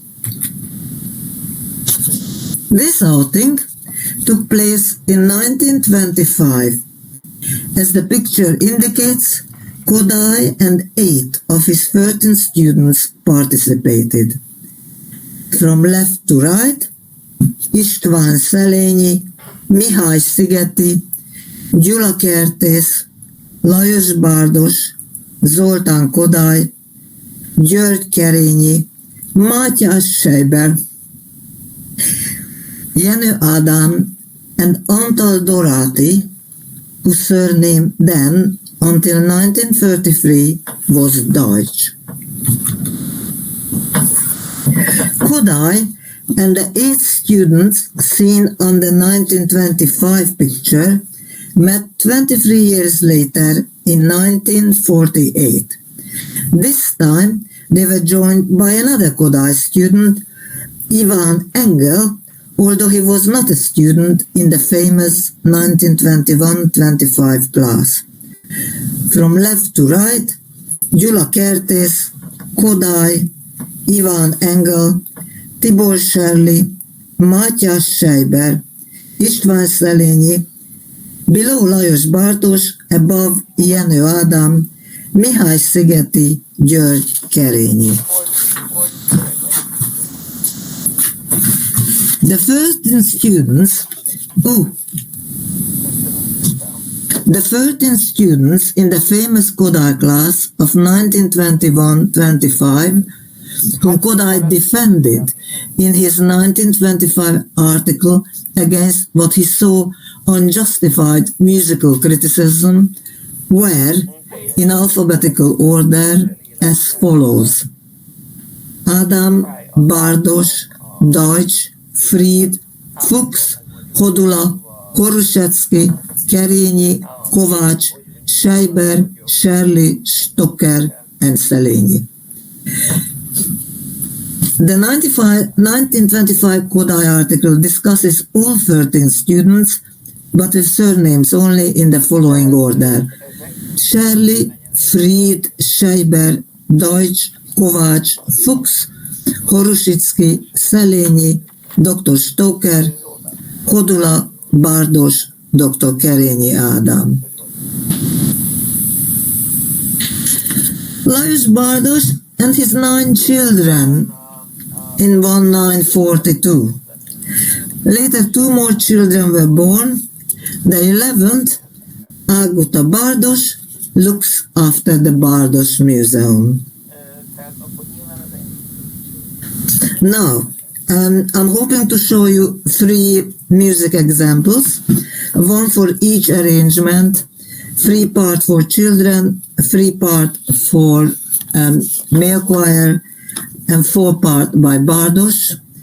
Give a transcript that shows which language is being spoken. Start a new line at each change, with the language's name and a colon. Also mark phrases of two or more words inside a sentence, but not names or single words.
English: This outing took place in 1925. As the picture indicates, Kodály and 8 of his 13 students participated. From left to right, István Szelényi, Mihály Szigeti, Gyula Kertész, Lajos Bárdos, Zoltán Kodály, György Kerényi, Mátyás Sejber, Jenő Ádám, and Antal Doráti, whose surname then, until 1933, was Deutsch. Kodály and the 8 students seen on the 1925 picture met 23 years later in 1948. This time they were joined by another Kodály student, Ivan Engel, although he was not a student in the famous 1921-25 class. From left to right, Gyula Kertész, Kodály, Ivan Engel, Tibor Serli, Mátyás Sejber, István Szelényi, below Lajos Bárdos, above Jenő Ádám, Mihály Szigeti, György Kerényi. The 13 students in the famous Kodály class of 1921-25, whom Kodály defended in his 1925 article against what he saw unjustified musical criticism, were, in alphabetical order, as follows: Ádám, Bárdos, Deutsch, Fried, Fuchs, Hodula, Koruszewski, Kerényi, Kovács, Sejber, Serli, Stocker, and Szelényi. The 1925 Kodály article discusses all 13 students, but with surnames only in the following order: Serli, Fried, Sejber, Deutsch, Kovács, Fuchs, Horusicki, Szelényi, Dr. Stocker, Hodula, Bárdos, Dr. Kerényi Ádám. Lajos Bárdos and his 9 children in 1942. Later 2 more children were born. The 11th, Ágota Bárdos, looks after the Bárdos Museum. Now, I'm hoping to show you 3 music examples, one for each arrangement, 3-part for children, 3-part for male choir, and 4-part by Bárdos.